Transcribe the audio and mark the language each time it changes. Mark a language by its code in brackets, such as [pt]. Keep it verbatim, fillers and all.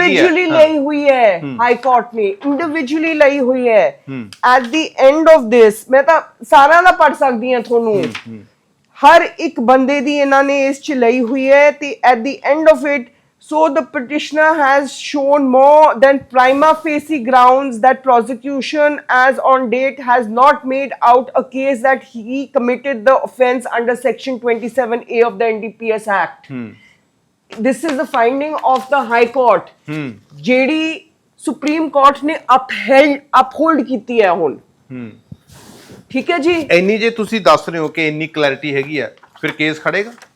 [pa] Individually ਲਈ ਹੋਈ ਹੈ [en] high court ਨੇ individually ਲਈ ਹੋਈ ਹੈ at the end of this [pa] ਮੈਂ ਤਾਂ ਸਾਰਿਆਂ ਦਾ ਪੜ ਸਕਦੀ ਹਾਂ ਤੁਹਾਨੂੰ ਹਰ ਇੱਕ ਬੰਦੇ ਦੀ ਇਹਨਾਂ ਨੇ ਇਸ ਚ ਲਈ ਹੋਈ ਹੈ ਤੇ [en] At the end of it so the petitioner has shown more than prima facie grounds that prosecution as on date has not made out a case that he committed the offence under section twenty-seven A of the N D P S Act. This is the finding of the High Court. [pa] ਜਿਹੜੀ Supreme Court ਨੇ upheld uphold ਕੀਤੀ ਹੈ ਹੁਣ ਠੀਕ ਹੈ ਜੀ ਇੰਨੀ ਜੇ ਤੁਸੀਂ ਦੱਸ ਰਹੇ ਹੋ ਕਿ ਇੰਨੀ ਕਲੈਰਿਟੀ ਹੈਗੀ ਆ ਫਿਰ ਕੇਸ ਖੜੇਗਾ